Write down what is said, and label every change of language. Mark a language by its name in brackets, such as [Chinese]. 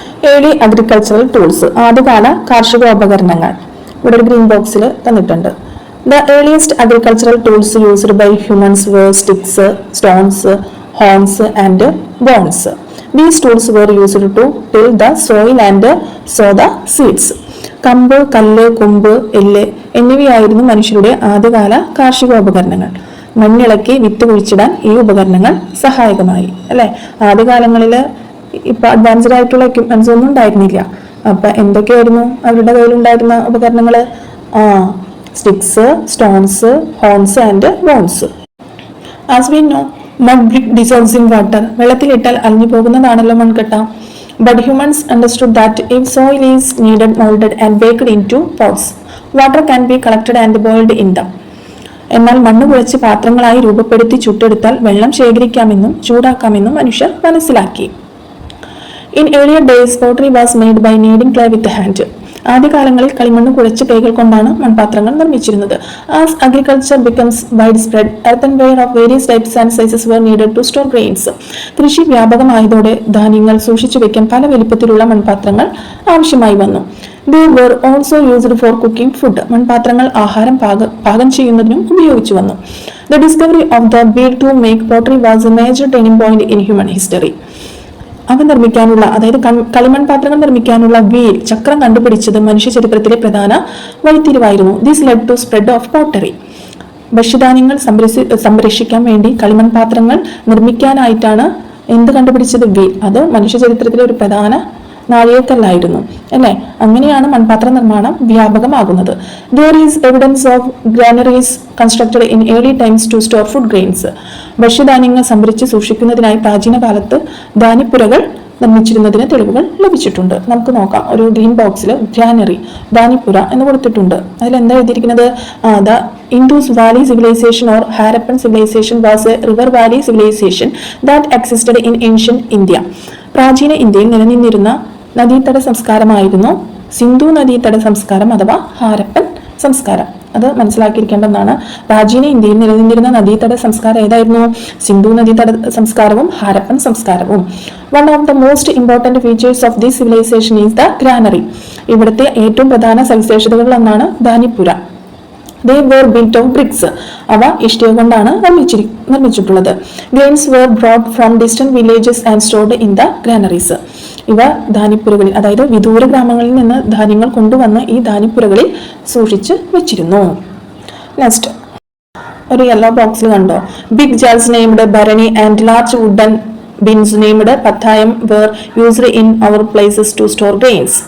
[English] early agricultural tools, [Malayalam] ആദ്യകാല കാർഷികോപകരണങ്ങൾ. ഇവിടെ ഒരു ഗ്രീൻ ബോക്സിൽ തന്നിട്ടുണ്ട്. [English] The earliest agricultural tools used by humans were sticks, stones, horns and bones. These tools were used to till the soil and sow the seeds. [Malayalam] കമ്പ്, കല്ല്, കൊമ്പ്, എല്ല് എന്നിവയായിരുന്നു മനുഷ്യരുടെ ആദ്യകാല കാർഷികോപകരണങ്ങൾ. മണ്ണിളക്കി വിത്ത് കുഴിച്ചിടാൻ ഈ ഉപകരണങ്ങൾ സഹായകമായി അല്ലെ. ആദ്യകാലങ്ങളിൽ ഇപ്പൊ അഡ്വാൻസ്ഡ് ആയിട്ടുള്ള എക്യുപ്മെന്റ്സ് ഒന്നും ഉണ്ടായിരുന്നില്ല. അപ്പൊ എന്തൊക്കെയായിരുന്നു അവരുടെ കയ്യിലുണ്ടായിരുന്ന ഉപകരണങ്ങൾ? [English] Sticks, stones, horns and bones. As we know, mud brick dissolves in water. [Malayalam] വെള്ളത്തിലിട്ടാൽ അലിഞ്ഞു പോകുന്നതാണല്ലോ മൺകട്ട. [English] But humans understood that if soil is kneaded moulded and baked into pots, water can be collected and boiled in them. [Malayalam] എന്നാൽ മണ്ണ് കുഴച്ച് പാത്രങ്ങളായി രൂപപ്പെടുത്തി ചുട്ടെടുത്താൽ വെള്ളം ശേഖരിക്കാമെന്നും ചൂടാക്കാമെന്നും മനുഷ്യർ മനസ്സിലാക്കി. [English] In earlier days, pottery was made by kneading clay with the hand. [Malayalam] ആദ്യകാലങ്ങളിൽ കളിമണ്ണ് കുഴച്ച് കൈകൾ കൊണ്ടാണ് മൺപാത്രങ്ങൾ നിർമ്മിച്ചിരുന്നത്. [English] As agriculture becomes widespread, earthenware of various types and sizes were needed to store grains. [Malayalam] കൃഷി വ്യാപകമായതോടെ ധാന്യങ്ങൾ സൂക്ഷിച്ചു വെക്കാൻ പല വലിപ്പത്തിലുള്ള മൺപാത്രങ്ങൾ ആവശ്യമായി വന്നു. [English] They were also used for cooking food. [Malayalam] മൺപാത്രങ്ങൾ ആഹാരം പാകം ചെയ്യുന്നതിനും ഉപയോഗിച്ചു വന്നു. [English] The discovery of the wheel to make pottery was a major turning point in human history. [Malayalam] അവ നിർമ്മിക്കാനുള്ള, അതായത് കളിമൺ പാത്രങ്ങൾ നിർമ്മിക്കാനുള്ള വീൽ, ചക്രം കണ്ടുപിടിച്ചത് മനുഷ്യ ചരിത്രത്തിലെ പ്രധാന വഴിത്തിരിവായിരുന്നു. [English] This led to spread of pottery. [Malayalam] ഭക്ഷ്യധാന്യങ്ങൾ സംരക്ഷിക്കാൻ വേണ്ടി കളിമൺ പാത്രങ്ങൾ നിർമ്മിക്കാനായിട്ടാണ് എന്ത് കണ്ടുപിടിച്ചത്? വീൽ. അത് മനുഷ്യ ചരിത്രത്തിലെ ഒരു പ്രധാന നാഴികക്കല്ലായിരുന്നു അല്ലെ. അങ്ങനെയാണ് മൺപാത്ര നിർമ്മാണം വ്യാപകമാകുന്നത്. [English] There is evidence of granaries constructed in early times to store food grains. [Malayalam] ഭക്ഷ്യധാന്യങ്ങൾ സംഭരിച്ച് സൂക്ഷിക്കുന്നതിനായി പ്രാചീന കാലത്ത് ധാന്യപ്പുരകൾ നിർമ്മിച്ചിരുന്നതിന് തെളിവുകൾ ലഭിച്ചിട്ടുണ്ട്. നമുക്ക് നോക്കാം. ഒരു ഗ്രീൻ ബോക്സിൽ ഗ്രാനറി, ധാന്യപ്പുര എന്ന് കൊടുത്തിട്ടുണ്ട്. അതിലെന്താ എഴുതിയിരിക്കുന്നത്? [English] The Indus Valley civilization or Harappan civilization was a river valley civilization that existed in ancient India. [Malayalam] പ്രാചീന ഇന്ത്യയിൽ നിലനിന്നിരുന്ന നദീതട സംസ്കാരമായിരുന്നു സിന്ധു നദീതട സംസ്കാരം അഥവാ ഹാരപ്പൻ സംസ്കാരം. അത് മനസ്സിലാക്കിയിരിക്കേണ്ടതാണ്. പ്രാചീന ഇന്ത്യയിൽ നിലനിന്നിരുന്ന നദീതട സംസ്കാരം ഏതായിരുന്നു? സിന്ധു നദീതട സംസ്കാരവും ഹാരപ്പൻ സംസ്കാരവും. [English] One of the most important features of this civilisation is the granary. [Malayalam] ഇവിടുത്തെ ഏറ്റവും പ്രധാന സവിശേഷതകളിൽ ഒന്നാണ് ധാന്യപ്പുര. [English] They were built of bricks. [Malayalam] അവ ഇഷ്ടിക കൊണ്ടാണ് നിർമ്മിച്ചിട്ടുള്ളത്. [English] Grains were brought from distant villages and stored in the granaries. [Malayalam] ഇവ ധാന്യപ്പുരകളിൽ, അതായത് വിദൂര ഗ്രാമങ്ങളിൽ നിന്ന് ധാന്യങ്ങൾ കൊണ്ടുവന്ന് ഈ ധാന്യപ്പുരകളിൽ സൂക്ഷിച്ച് വെച്ചിരുന്നു. [English] next [Malayalam] ഒരു യെല്ലോ ബോക്സിൽ കണ്ടോ, [English] Big jars named bharani and large wooden bins named pathayam were used in our places to store grains.